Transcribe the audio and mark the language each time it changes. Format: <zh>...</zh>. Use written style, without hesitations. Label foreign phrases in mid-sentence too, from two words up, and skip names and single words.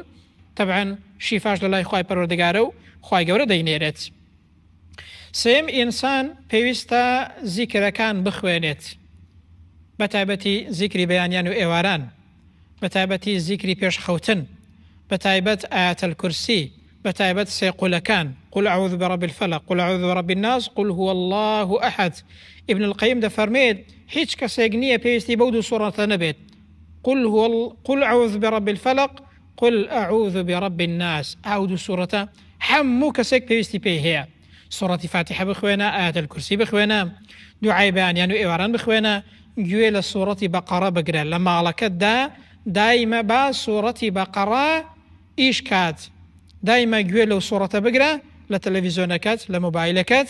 <ckb>طبعا شیفاش لە لای خوای پەروەردگارە و خوای گەورە دەینێرێت. سێم ئینسان پێویستە زیکرەکان بخوێنێت، بە تایبەتی زیکری بەیانیان و ئێواران، بە تایبەتی زیکری پێشخەوتن، بە تایبەت ئایەتەل کورسی، بتایبەت سێ قولەکان</ckb> <ar>قل أعوذ برب الفلق قل أعوذ برب الناس قل هو الله أحد.</ar> <ckb>ابن القيم دەفەرمێت هیچ کەسێک نییە پێویستی بەو دوو سوورەتە نەبێت</ckb> <ar>قل أعوذ برب الفلق قل أعوذ برب الناس</ar> <ckb>ئەو دوو سوورەتە هەموو کەسێک پێویستی پێی هەیە. سوورەتی فاتحە بخوێنە، ئایەت الکورسی بخوێنە، دوعای بەیانیان و ئێواران بخوێنە، گوێ لە سوورەتی بەقەرە بگرە. لە ماڵەکەتدا دایمە با سوورەتی بەقەرە ئیش کات، دایمە گوێ لەو سوورەتە بگرە لە تەلەڤیزۆنەکەت لە مۆبایلەکەت.</ckb>